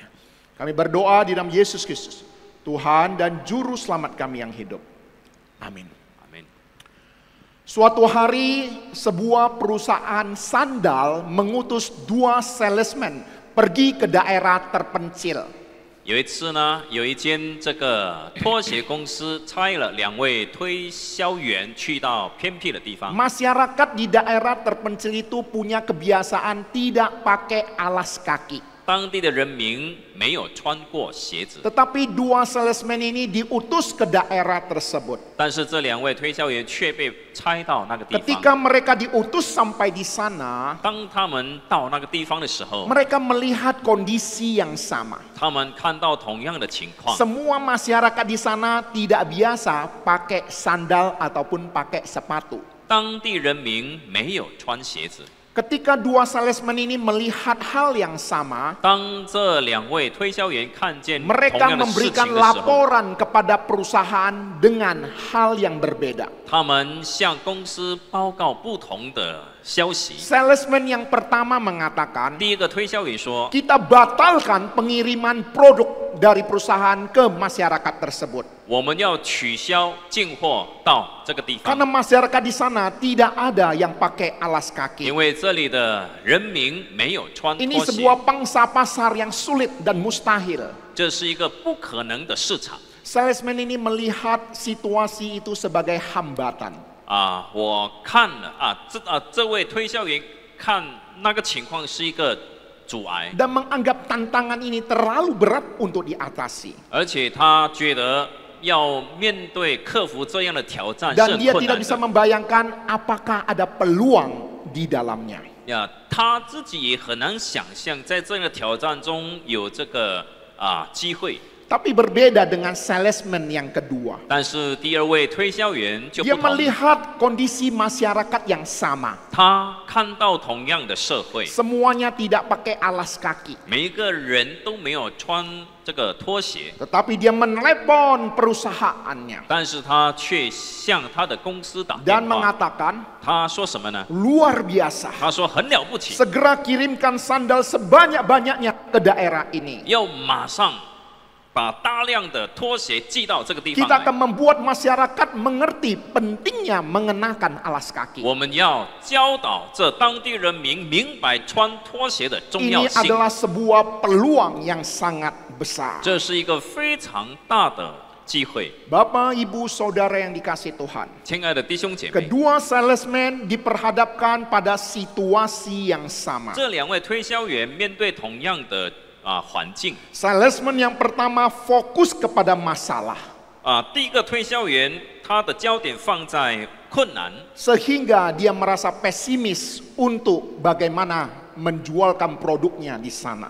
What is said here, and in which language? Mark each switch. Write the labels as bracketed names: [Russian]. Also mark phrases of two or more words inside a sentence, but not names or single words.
[Indonesian] Kami berdoa di dalam Yesus Kristus, Tuhan dan Juru Selamat kami yang hidup. Amin. [Chinese] amin。 [Indonesian] Suatu hari sebuah perusahaan sandal mengutus 2 salesman pergi ke daerah terpencil. [Chinese] 有一次呢，有一间这个拖鞋公司差了2位推销员去到偏僻的地方。 [Indonesian] Masyarakat di daerah terpencil itu punya kebiasaan tidak pakai alas kaki. [Chinese] 当地的人民没有穿过鞋子， [Indonesian] Tetapi dua salesman ini diutus ke daerah tersebut. [Chinese] 但是这两位推销员却被差到那个地方。 [Indonesian] Ketika mereka diutus sampai di sana, [Chinese] 当他们到那个地方的时候， [Indonesian] mereka melihat kondisi yang sama. [Chinese] 他们看到同样的情况。 [Indonesian] Semua masyarakat di sana tidak biasa pakai sandal ataupun pakai sepatu. [Chinese] 当地人民没有穿鞋子。 [Indonesian] Ketika dua salesman ini melihat hal yang sama, [Chinese] 当这两位推销员看见同 [Indonesian] mereka [Chinese] 样的事 [Indonesian] memberikan [Chinese] 情的时候， [Indonesian] laporan kepada perusahaan dengan hal yang berbeda. [Chinese] 他们向公司报告不同的消息。 [Indonesian] Salesman yang pertama mengatakan, [Chinese] 第一个推销员说， [Indonesian] kita batalkan pengiriman produk dari perusahaan ke masyarakat tersebut. [Chinese] 我们要取消进货到这个地方， [Indonesian] Karena masyarakat di sana tidak ada yang pakai alas [Chinese] 因 [Indonesian] kaki. [Chinese] 为这里的人民没有穿 [Indonesian] Ini [Chinese] 拖鞋， [Indonesian] sebuah pangsa pasar yang sulit dan mustahil. [Chinese] 这是一个不可能的市场 [Indonesian] Salesman ini melihat situasi itu sebagai hambatan. 啊！ [Chinese] 我看了啊，这位推销员看那个情况是一个阻碍， [Indonesian] Dan menganggap tantangan ini terlalu berat untuk diatasi. [Chinese] 而且他觉得要面对克服这样的挑战是 [Indonesian] Dan [Chinese] 很 [Indonesian] dia [Chinese] 困 [Indonesian] tidak [Chinese] 难 [Indonesian] bisa [Chinese] 的。 [Indonesian] membayangkan apakah ada peluang di dalamnya. [Chinese] 呀，他自己也很难想象，在这样的挑战中有这个机会。 [Indonesian] Tapi berbeda dengan salesman yang kedua. [Chinese] 但是第二位推销员就 [Indonesian] Dia [Chinese] 不同， [Indonesian] melihat kondisi masyarakat yang sama. [Chinese] 他看到同样的社会， [Indonesian] Semuanya tidak pakai alas kaki. [Chinese] 每一个人都没有穿这个拖鞋， [Indonesian] Tetapi dia menelepon perusahaannya. [Chinese] 但是他却向他的公司打电 [Indonesian] Dan [Chinese] 话。 [Indonesian] mengatakan, [Chinese] 他说什么呢？ [Indonesian] luar biasa. [Chinese] 他说很了不起， [Indonesian] Segera kirimkan sandal sebanyak-banyaknya ke daerah ini. [Chinese] 要马上把大量的拖鞋寄到这个地方 [Indonesian] Kita akan [Chinese] 来。 [Indonesian] membuat masyarakat mengerti pentingnya mengenakan alas kaki. [Chinese] 我们要教导这当地人民明白穿拖鞋的重要 [Indonesian] Ini [Chinese] 性。 [Indonesian] adalah sebuah peluang yang sangat besar. [Chinese] 这是一个非常大的机会。 [Indonesian] Bapak, Ibu, Saudara yang dikasih Tuhan. [Chinese] 亲爱的弟兄姐妹， [Indonesian] Kedua salesman diperhadapkan pada situasi yang sama. [Chinese] 这两位推销员面对同样的环境 [Indonesian] Salesman yang pertama fokus kepada masalah. [Chinese] 第一个推销员他的焦点放在困难， [Indonesian] Sehingga dia merasa pesimis untuk bagaimana menjualkan produknya di sana.